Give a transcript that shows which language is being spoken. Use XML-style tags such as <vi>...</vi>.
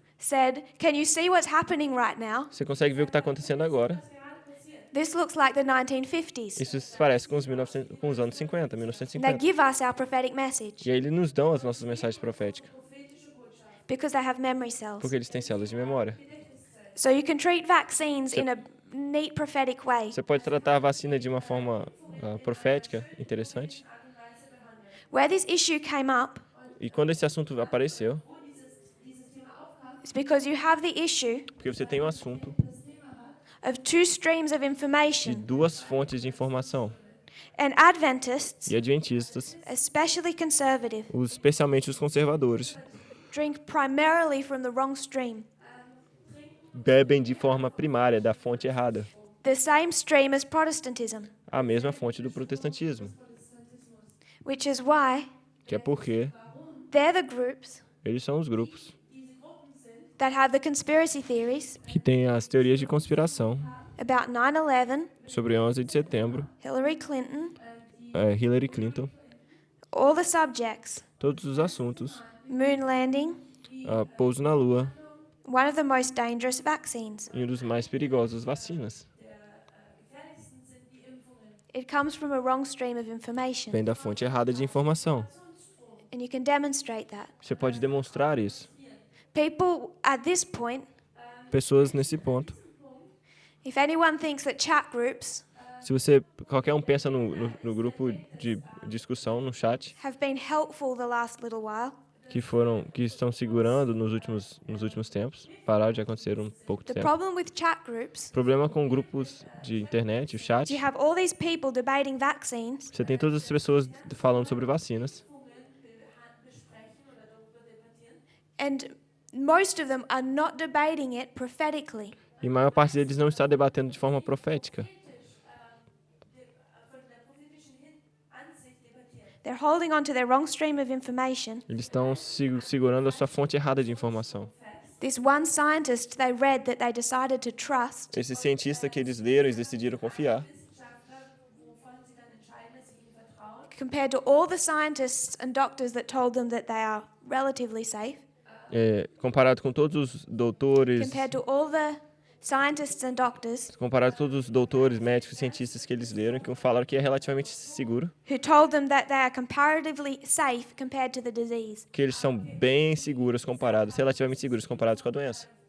<en>said, "Can you see what's happening right now?</en> <pt>Você consegue ver o que está acontecendo agora.</pt> <en>This looks like the 1950s."</en> <pt>Isso se parece com os anos 50,</pt> <en>They</en> <pt>1950.</pt> <en>give us our prophetic message</en> <pt>E aí eles nos dão as nossas mensagens proféticas,</pt> <en>because they have memory cells.</en> <pt>porque eles têm células de memória.</pt> <en>So you can treat vaccines in a neat prophetic way.</en> <pt>Você pode tratar a vacina de uma forma profética, interessante.</pt> <en>Where this issue came up</en> <pt>E quando esse assunto apareceu,</pt> <en>is because you have the issue</en> <pt>porque você tem um assunto</pt> <en>of two streams of</en> <pt>de</pt> <en>information,</en> <pt>duas fontes de informação.</pt> <en>and Adventists,</en> <pt>E adventistas,</pt> <en>especially conservative,</en> <pt>especialmente os conservadores,</pt> <en>drink primarily from the wrong stream,</en> <pt>bebem de forma primária da fonte errada,</pt> <en>the same stream as Protestantism,</en> <pt>a mesma fonte do protestantismo,</pt> <en>which is why</en> <pt>que é porque</pt> <en>they're the groups</en> <pt>eles são os grupos</pt> <en>that have the conspiracy theories</en> <pt>que têm as teorias de conspiração</pt> <en>about 9/11,</en> <pt>sobre 11 de setembro,</pt> <en>Hillary Clinton,</en> <pt>Hillary Clinton,</pt> <en>all the subjects,</en> <pt>todos os assuntos,</pt> <en>moon landing,</en> <pt>pouso na Lua,</pt> <en>one of the most dangerous vaccines.</en> <pt>e um dos mais perigosos, vacinas.</pt> <en>It comes from a wrong stream of information,</en> <pt>Vem da fonte errada de informação.</pt> <en>and you can demonstrate that.</en> <pt>Você pode demonstrar isso.</pt> <en>People at this point,</en> <pt>Pessoas nesse ponto.</pt> <en>if anyone thinks that chat groups</en> <pt>Se qualquer um pensa no grupo de discussão, no chat,</pt> <en>have been helpful the last little while,</en> <pt>que estão segurando nos últimos tempos, pararam de acontecer um pouco de</pt> <en>the</en> <pt>tempo.</pt> <en>problem with chat groups</en> <pt>O problema com grupos de internet, o chat,</pt> <en>is you have all these people debating vaccines,</en> <pt>você tem todas as pessoas falando sobre vacinas,</pt> <en>and most of them are not debating it prophetically.</en> <pt>e a maior parte deles não está debatendo de forma profética.</pt> <en>They're holding on to their wrong stream of information.</en> <pt>Eles estão segurando a sua fonte errada de informação.</pt> <en>This one scientist they read that they decided to trust</en> <pt>Esse cientista que eles leram, eles decidiram confiar,</pt> <en>compared to all the scientists and doctors that told them that they are relatively safe,</en> <pt>comparado com todos os doutores,</pt> <en>compared to all the scientists and doctors</en> <pt>médicos, cientistas que eles leram, que falaram que é relativamente seguro,</pt> <en>who told them that they are comparatively safe compared to the disease.</en> <pt>que eles são bem seguros comparados, relativamente seguros comparados com a doença.</pt>